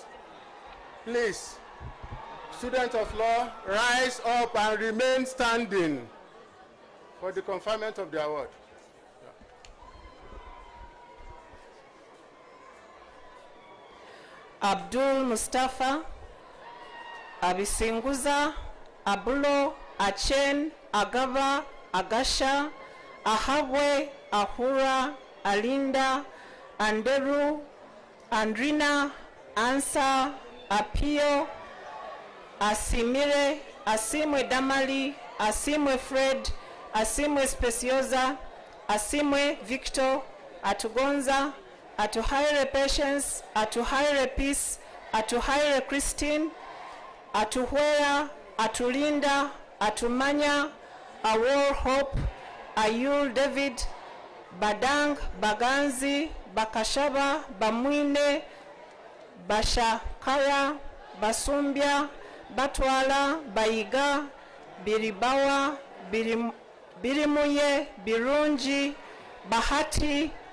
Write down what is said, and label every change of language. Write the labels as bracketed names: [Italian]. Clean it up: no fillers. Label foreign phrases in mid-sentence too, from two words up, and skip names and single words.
[English] Please, students of law, rise up and remain standing for the conferment of the award. Abdul Mustafa, Abisinguza, Abulo, Achen, Agaba, Agasha, Ahabwe, Ahura, Alinda, Anderu, Andrina, Ansa, Apio, Asimire, Asimwe Damali, Asimwe Fred, Asimwe Speciosa, Asimwe Victor, Atugonza, Atuhaire Patience, Atuhaire Peace, Atuhaire Christine, Atuhwera, Atulinda, Atumanya, Awor Hope, Ayul David, Badang, Baganzi, Bakashaba, Bamwine, Bashakara, Basumbia, Batwala, Baiga, Biribawa, Birimuye, Birunji, Bahati,